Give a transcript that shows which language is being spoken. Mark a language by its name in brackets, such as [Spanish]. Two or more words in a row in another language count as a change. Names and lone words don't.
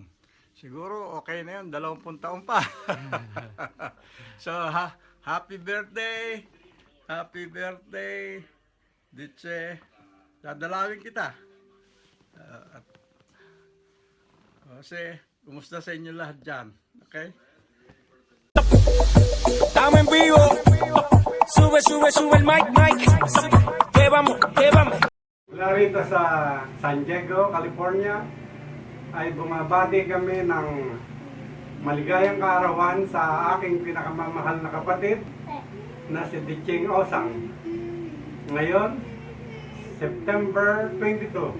[Filipino] Siguro okay na yun, 20 taon pa. [English] So, happy birthday! Happy birthday! [Filipino] Ditche, dadalawin kita. Kasi, kumusta sa inyo lahat dyan? Okay? [Spanish] Estamos en vivo. Sube, sube, sube el mic, mic. Que vamos, que vamos. [Filipino] Mula rito sa San Diego, California, ay bumabati kami ng maligayang kaarawan sa aking pinakamamahal na kapatid na si Ditching Osang. Ngayon, September 22.